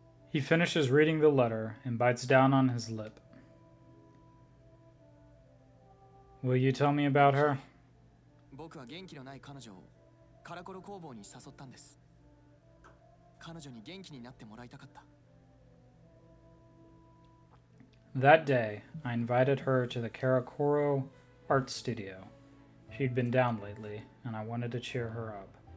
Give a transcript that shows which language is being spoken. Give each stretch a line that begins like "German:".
English: He finishes reading the letter and bites down on his lip. Will you tell me about her?
Japanese: 僕は元気のない彼女をカラコロ工房に誘ったんです。彼女に元気になってもらいたかった。
English: That day, I invited her to the Karakoro art studio. She'd been down lately, and I wanted to cheer her up.